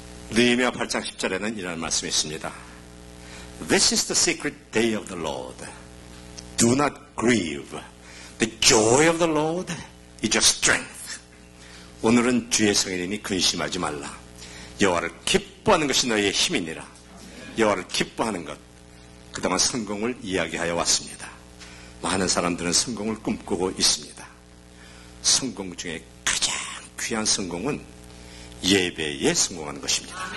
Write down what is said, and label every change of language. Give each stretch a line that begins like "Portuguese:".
Korean: 느헤미야 8장 10절에는 이런 말씀이 있습니다.
English: This is the secret day of the Lord. Do not grieve. The joy of the Lord is your strength.
Korean: 오늘은 주의 성일이니 근심하지 말라. 여호와를 기뻐하는 것이 너희의 힘이니라. 여호와를 기뻐하는 것. 그동안 성공을 이야기하여 왔습니다. 많은 사람들은 성공을 꿈꾸고 있습니다. 성공 중에 가장 귀한 성공은 예배에 성공하는 것입니다.